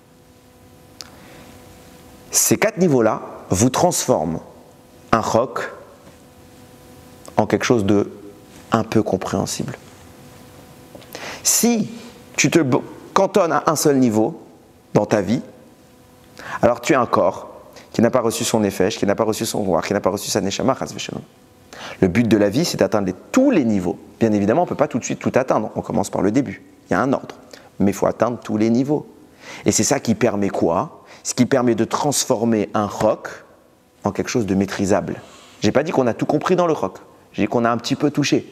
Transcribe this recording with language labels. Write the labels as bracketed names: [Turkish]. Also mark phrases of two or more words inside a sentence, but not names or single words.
[French] Ces 4 niveaux-là vous transforment un roc en quelque chose de un peu compréhensible. Si tu te cantonnes à un seul niveau dans ta vie, alors tu as un corps qui n'a pas reçu son nefesh, qui n'a pas reçu son roi, qui n'a pas reçu sa neshama, [Hebrew] חס ושלום. [French] Le but de la vie, c'est d'atteindre tous les niveaux. Bien évidemment, on ne peut pas tout de suite tout atteindre. On commence par le début. Il y a un ordre. Mais il faut atteindre tous les niveaux. Et c'est ça qui permet quoi ? Ce qui permet de transformer un roc en quelque chose de maîtrisable. Je n'ai pas dit qu'on a tout compris dans le roc. J'ai dit qu'on a un petit peu touché.